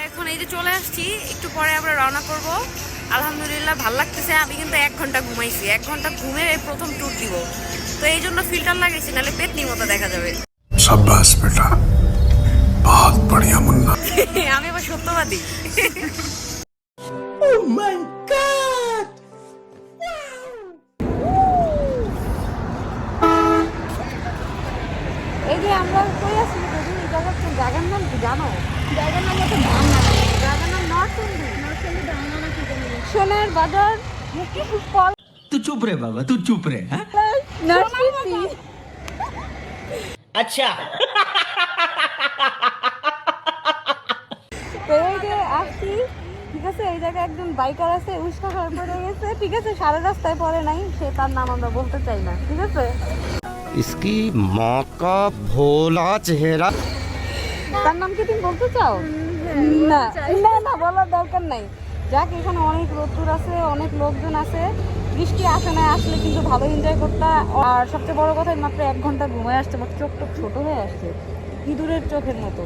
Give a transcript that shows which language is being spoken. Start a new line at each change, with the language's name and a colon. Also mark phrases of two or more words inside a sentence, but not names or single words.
Bangla: এই যে চলে আসছি, একটু পরে আমরা রওনা করব। আলহামদুলিল্লাহ ভালো লাগতেছে। আমি কিন্তু 1 ঘন্টা ঘুমাইছি, 1 ঘন্টা ঘুমে প্রথম ট্যুর দিব, তো এই জন্য ফিল্টার লাগাইছি, নাহলে পেতনি মতো দেখা যাবে।
Hindi: शाबाश बेटा, बहुत बढ़िया मुन्ना।
Bangla: আমি আবার সত্যবাদী।
English: Oh my God!
Bangla: এই যে আমরা কই আছি যদি এই জায়গার নাম কি জানো? জায়গার নাম হচ্ছে বাংলা। জায়গার নাম নরসিংদী। নরসিংদী বাংলা না কি জানি। সোনার বাজার ফল
Hindi: तू चुप रे बाबा, तू चुप रे। हाँ?
Bangla: নরসিংদী।
Hindi: अच्छा।
Bangla: তো এই যে আসছি, ঠিক আছে, এই জায়গায় একজন বাইকার আছে, উস্কা খাওয়ার পরে গেছে, ঠিক আছে, সারা রাস্তায় পরে নাই, সে তার নাম আমরা বলতে চাই না, ঠিক আছে।
Hindi: इसकी माँ का भोला चेहरा।
Bangla: তার নাম কি তুমি বলতে চাও? না না না, বলার দরকার নাই। যাক, এখানে অনেক রোদ্দুর আছে, অনেক লোকজন আছে, বৃষ্টি আসে না, আসলে কিন্তু ভালো এনজয় করতে। আর সবচেয়ে বড় কথা, মাত্র 1 ঘন্টা ঘুমায় আসছে, আমার চোখ টোক ছোট হয়ে আসছে, ইঁদুরের চোখের মতো।